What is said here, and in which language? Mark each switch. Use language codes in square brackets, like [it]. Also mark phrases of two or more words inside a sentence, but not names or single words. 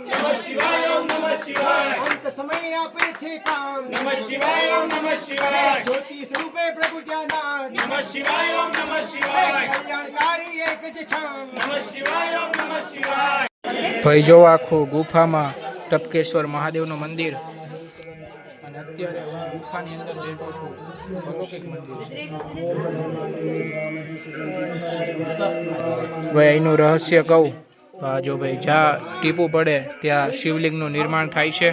[sa] नमः शिवाय ओम नमः शिवाय [gu] અંત સમય આપે છે કામ [sa] नमः शिवाय ओम नमः शिवाय [gu] જ્યોતિ સ્વરૂપે પ્રભુ જ્ઞાનાથ [sa] नमः शिवाय ओम नमः शिवाय [gu] કલ્યાણકારી એક જ છામ [sa] नमः शिवाय ओम नमः शिवाय. [gu] ભાઈ જો આખું ગુફામાં ટપકેશ્વર મહાદેવનું મંદિર, અને અત્યારે હું ગુફાની અંદર બેઠો છું. અલૌકિક મંદિર છે ભાઈ. એનું રહસ્ય કહું, જો ભાઈ જ્યાં ટીપું પડે ત્યાં શિવલિંગનું નિર્માણ થાય છે.